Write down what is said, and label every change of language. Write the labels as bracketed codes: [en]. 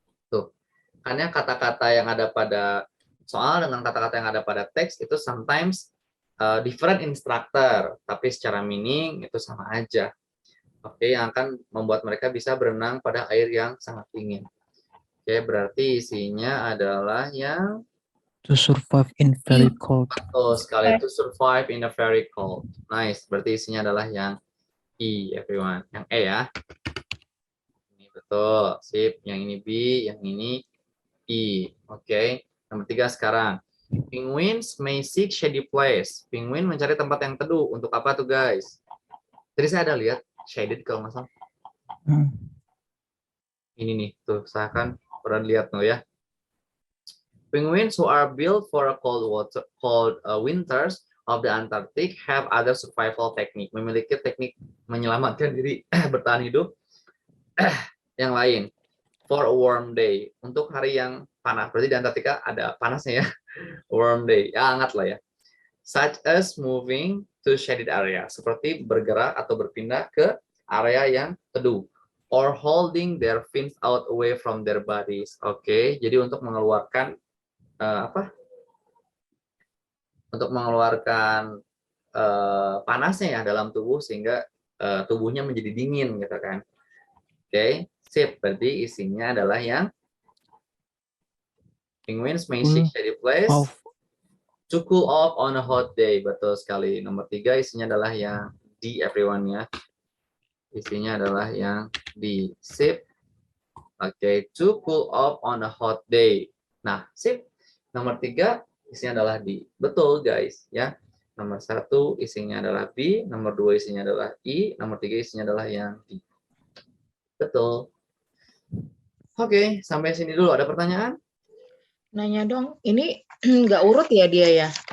[id] Tuh, karena kata-kata yang ada pada soal dengan kata-kata yang ada pada teks itu [en] sometimes different instructor, [id] tapi secara meaning itu sama aja. Oke, yang akan membuat mereka bisa berenang pada air yang sangat dingin. Oke, berarti isinya adalah yang [en] To survive in very cold. [id] betul sekali, [en] to survive in a very cold. [id] Nice, berarti isinya adalah yang E, everyone. Yang E ya. Ini betul, sip. Yang ini B, yang ini E. Oke, nomor 3 sekarang. [en] Penguins may seek shady place. [id] Penguin mencari tempat yang teduh. Untuk apa tuh guys? Tadi saya ada lihat shaded kalau nggak salah. Ini nih, tuh saya kan pernah lihat tuh ya. [en] Penguins who are built for a cold winters of the Antarctic have other survival technique. [id] Memiliki teknik menyelamatkan diri bertahan hidup yang lain. [en] For a warm day, [id] untuk hari yang panas. Berarti di Antartika ada panasnya ya. Warm day, ya hangat lah ya. [en] Such as moving to shaded area, [id] seperti bergerak atau berpindah ke area yang teduh. [en] Or holding their fins out away from their bodies. [id] Oke, jadi untuk mengeluarkan untuk mengeluarkan panasnya ya dalam tubuh sehingga tubuhnya menjadi dingin gitu kan. Oke, sip. Berarti isinya adalah yang [en] penguins may seek shady place to cool off on a hot day. [id] Betul sekali. Nomor 3 isinya adalah yang D, everyone ya. Isinya adalah yang D. Sip. [en] Oke, to cool off on a hot day. [id] Nah, sip. Nomor 3 isinya adalah D. Betul guys ya. Nomor 1 isinya adalah B, nomor 2 isinya adalah I, nomor 3 isinya adalah yang D. Betul. Oke, sampai sini dulu. Ada pertanyaan? Nanya dong, ini nggak urut ya dia ya?